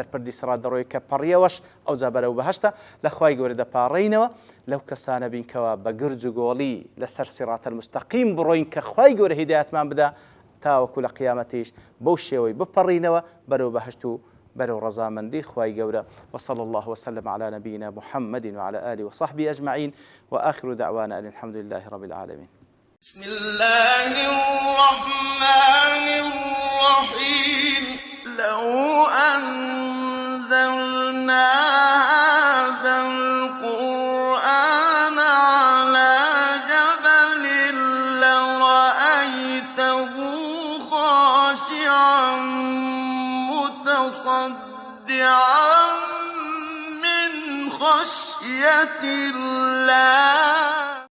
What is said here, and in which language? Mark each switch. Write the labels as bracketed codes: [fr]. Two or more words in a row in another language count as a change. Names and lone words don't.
[ckb] پردی سرات دەڕۆی کە پەڕیەوەش ئەو جا بەرەو بەهەشتە لە خوای گەورە دەپاڕێینەوە لەو کەسانە بین کەوا بە گرج و گۆڵی لەسەر سیڕات المستەقیم بڕۆین کە خوای گەورە هیدایەتمان بدا تاوەکو لە قیامەتیش بەو شێوەی بپەڕینەوە بەرەو بەهەشت و برو رزامندي خواي جورا [ar] وصلى الله وسلم على نبينا محمد وعلى آله وصحبه أجمعين وآخر دعوانا أن الحمد لله رب العالمين. بسم الله الرحمن الرحيم لو أنزلنا هذا القرآن على جبل لرأيته خاشعا متصدعا من خشية الله